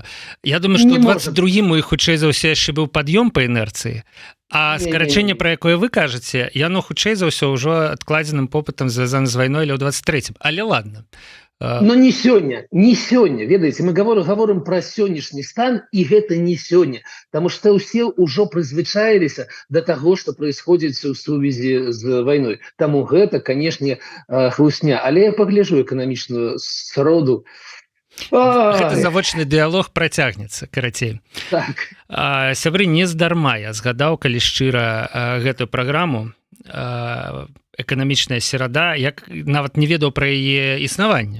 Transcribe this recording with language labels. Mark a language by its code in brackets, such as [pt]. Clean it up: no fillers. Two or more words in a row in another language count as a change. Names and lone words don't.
[be] Я думаю, што ў 22-м у іх хутчэй за ўсё яшчэ быў пад'ём па інерцыі. А скарачэнне, пра якое вы кажаце, яно хутчэй за ўсё ўжо адкладзеным попытам звязана з вайной или ў 23-м. Але ладно. Но не сёння, ведаеце, [ru] мы говорим про [be] сённяшні стан, і гэта не сёння, [ru] потому что [be] ўсе ўжо прызвычаіліся [ru] до того, что происходит [be] у сувязі з вайной. Таму гэта, конечно, хлусня, але я пагляжу эканамічную сроду. Гэта завочны дыялог працягнецца, карацей. Так. Сябры, не здарма я згадаў, калі шчыра, гэтую праграму «Эканамічная серада», як нават не ведаў пра яе існаванне.